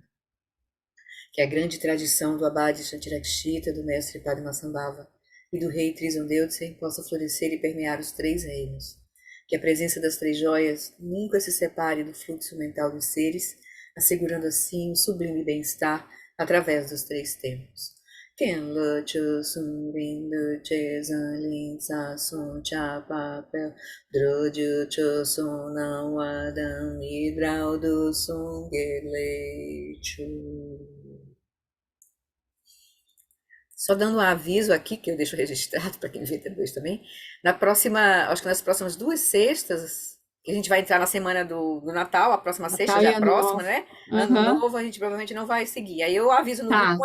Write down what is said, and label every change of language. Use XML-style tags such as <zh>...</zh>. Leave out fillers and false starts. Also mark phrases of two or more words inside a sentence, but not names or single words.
<pt>Que a grande tradição do Abade Shantirakshita, do mestre Padmasambhava e do rei Trisondeutsen possa florescer e permear os três reinos. Que a presença das três joias nunca se separe do fluxo mental dos seres, assegurando assim o sublime bem-estar através dos três tempos. Ken le chu sun rin le che zan lin sa sun cha pa pe dro ju chu sun na wa dan mi drao du sun ge le chu. Só dando um aviso aqui, que eu deixo registrado para quem vê depois também, acho que nas próximas duas sextas, que a gente vai entrar na semana do Natal, a próxima sexta Natal já e é a Ano próxima, Novo. né? Ano Aham. Novo a gente provavelmente não vai seguir. Aí eu aviso no grupo</pt>